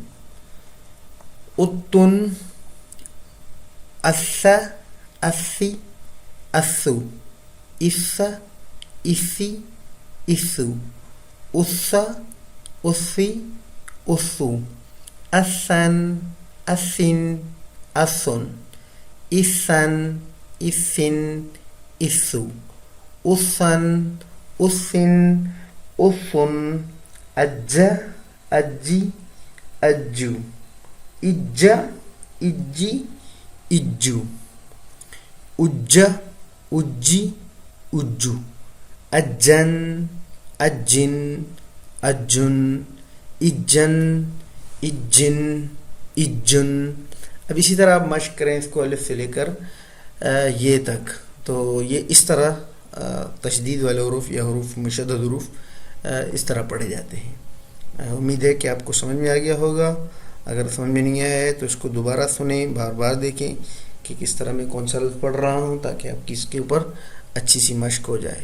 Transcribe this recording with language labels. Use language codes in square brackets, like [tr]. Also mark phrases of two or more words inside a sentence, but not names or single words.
[ar] اتن، اسا، اسی، اسو، اسا، اسی، اسو، اسا، اسی، اسو، اسن، اسن، اسن، اسن، اسن، اسو، اسن، اسن، اسن، اجا، اجی، اجو، اجا، اجی، اجو، اجا، اجی، اجو، اجن، اجن، اجن، اجن، اجن، اجن۔ [ur] اب اسی طرح آپ مشق کریں اس کو الف سے لے کر یہ تک، تو یہ اس طرح تشدید والے حروف یا حروف مشدد حروف اس طرح پڑھے جاتے ہیں۔ امید ہے کہ آپ کو سمجھ میں آ گیا ہوگا۔ اگر سمجھ میں نہیں آیا ہے تو اس کو دوبارہ سنیں، بار بار دیکھیں کہ کس طرح میں کون سا لفظ پڑھ رہا ہوں، تاکہ آپ کی اس کے اوپر اچھی سی مشق ہو جائے۔